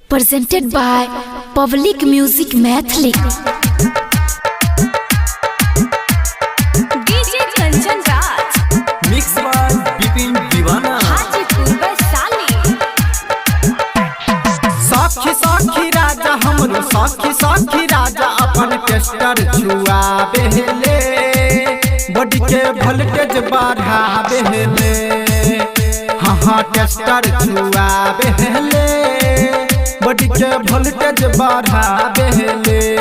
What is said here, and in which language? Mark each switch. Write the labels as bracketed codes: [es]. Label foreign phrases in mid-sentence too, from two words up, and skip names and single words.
[en] presented by Public Music Mathli. DJ Kanchan Raj, Mix by Bipin Divana. Hajipur Vaisali. [bho] साखी साखी राजा हमरो साखी राजा अपन टेस्टर छुआ बेहले बॉडी के वोल्टेज बढ़ा बेहले हाँ टेस्टर छुआ बेहले बॉडी के वोल्टेज बढ़ा बेहले